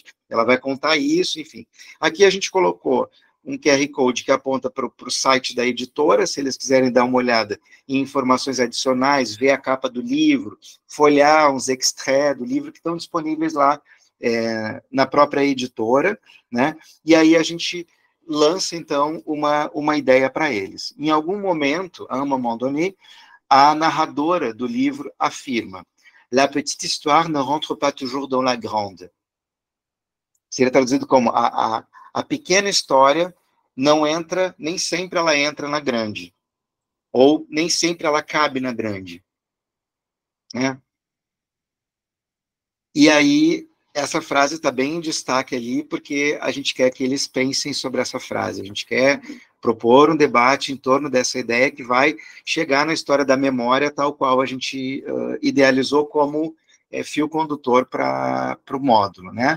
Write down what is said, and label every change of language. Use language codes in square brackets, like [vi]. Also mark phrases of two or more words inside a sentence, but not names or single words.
[pt] Ela vai contar isso, enfim. Aqui a gente colocou um QR Code que aponta para o site da editora, se eles quiserem dar uma olhada em informações adicionais, ver a capa do livro, folhear uns extraits do livro que estão disponíveis lá na própria editora, né? E aí a gente lança, então, uma ideia para eles. Em algum momento, [fr] à un moment donné, [pt] a narradora do livro afirma: [fr] La petite histoire ne rentre pas toujours dans la grande. [pt] Seria traduzido como a pequena história não entra, nem sempre ela entra na grande, ou nem sempre ela cabe na grande, né? E aí, essa frase está bem em destaque ali, porque a gente quer que eles pensem sobre essa frase, a gente quer propor um debate em torno dessa ideia que vai chegar na história da memória, tal qual a gente idealizou como fio condutor para o módulo, né?